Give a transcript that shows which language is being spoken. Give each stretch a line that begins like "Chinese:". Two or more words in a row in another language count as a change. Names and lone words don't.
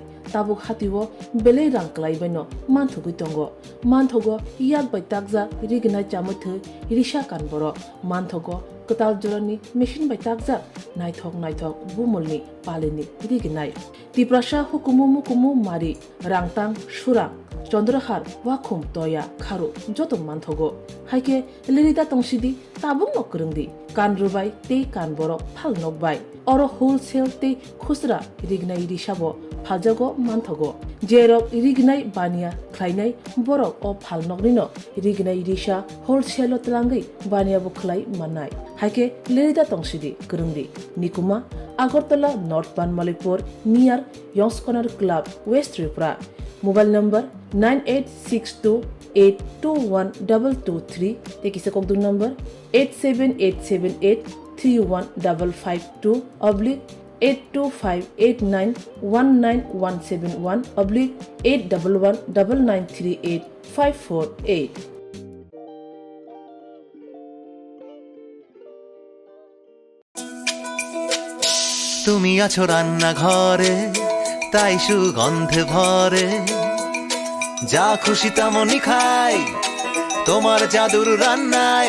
Kok Borok: Tabuk hatiwo belai rang klai baino manthugui tongo. Manthogo yak bai takja rignai chamuthu risha kanboro. Manthogo ketal jorani machine bai takja naithok naithok bumulni palini rignai. Tiprasha hukumu mukumu mari rangtang surang চন্দ্রহার ওয়াখুম তয়া খারু যত মানথগো হাইকে লিরিতা তংসিদি তাবুং নকরংদি কান রুবাই তে কান বড় ফাল নকবাই অর হোলসেল তে খুচরা রিগনাই রিসাবো ফালজাগো মানথগো জেরক রিগনাই বানিয়া খ্লাইনাই বড় ও ফাল নকরিনো রিগনাই রিসা হোলসেল তলাঙ্গই বানিয়া বখলাই মানাই হাইকে লিরিতা তংসিদি করংদি নিকুমা আগরতলা নর্থ বানমালিপুর নিয়ার ইয়ংস কর্নার ক্লাব ওয়েস্ট ত্রিপুরা
English: Mobile number
Kok Borok: 9862821223 te kise kokdu number 87878315552 oblique 825891971 oblique 8119938
Bangla: তুমি আছো রান্না ঘরে তাই সুগন্ধে ভরে যা খুশি তেমনই খাই তোমার জাদুর রান্নায়